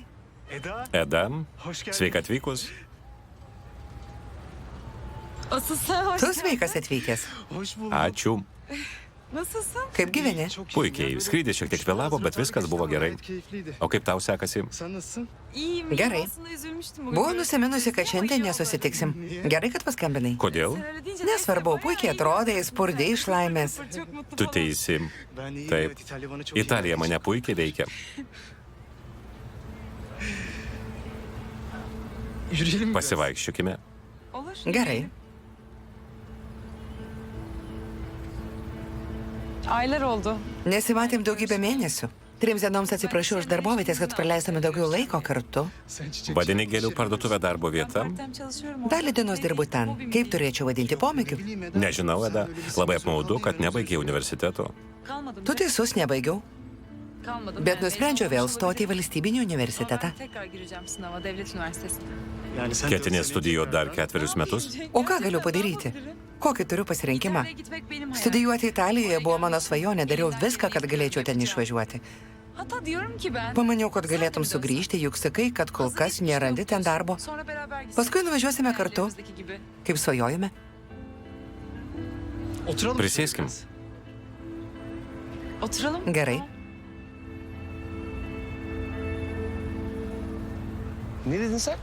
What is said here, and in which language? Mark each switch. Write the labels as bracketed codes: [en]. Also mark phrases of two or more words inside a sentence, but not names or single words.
[lt] Eda, sveika atvykus. [tr] asıl sen hoş [lt] tu [tr] geldin. [lt] sveikas atvykęs. Ačiū. [tr] Nasılsın? [lt] Kaip gyveni? Puikiai, skrydis šiek tiek vėlavo, bet viskas buvo gerai. O kaip tau sekasi? [tr] İyiyim. [lt] Gerai. [tr] Aslında üzülmüştüm bugün. [lt] Buvau nusiminusi, kad šiandien nesusitiksim. Gerai, kad paskambinai. Kodėl? [tr] Sen öyle deyince [lt] Nesvarbu, [tr] neyse, [lt] puikiai [tr] bayağı [lt] atrodai, spurdai iš laimės. [tr] iyi. Çok mutlu [lt] Tu [tr] falan. [lt] teisi. Taip. Italija mane puikiai veikia. Pasivaikščiokime. [tr] Olur. [lt] Gerai. [tr] Aylar oldu. [lt] Nesimatėm daugybę mėnesių. 3 dienoms atsiprašiau už darbovietės, kad praleistume daugiau laiko kartu. Vadini gėlių parduotuvę darbo vietą? [tr] Part-time çalışıyorum. [lt] Dalį dienos dirbu ten. Kaip turėčiau vadinti pomėgiu? Nežinau, Eda. Labai apmaudu, kad nebaigė universiteto. [tr] Kalmadım. [lt] Tu teisus, nebaigiau. [tr] Kalmadım. [lt] Bet [tr] Yani [lt] nusprendžiau vėl [tr] benim [lt] stoti į valstybinį [tr] Ama [lt] universitetą. [tr] ben tekrar gireceğim sınava devlet üniversitesine. [lt] Ketini studijuoti dar 4 metus? O ką galiu padaryti? Kokį turiu pasirinkimą? [tr] İtalya'ya gitmek benim hayalim. [lt] Studijuoti Italijoje buvo mano svajonė, dariau viską, kad galėčiau ten išvažiuoti. [tr] Hatta diyorum ki ben. [lt] Pamaniau, kad galėtum sugrįžti, juk sakai, kad kol kas nerandi ten darbo. [tr] Sonra beraber gitsek. [lt] Paskui nuvažiuosime kartu, [tr] Hayallerimizdeki gibi. [lt] kaip svajojame. Prisėskim. [tr] Oturalım. [lt] Gerai. [tr] Ne dedin sen?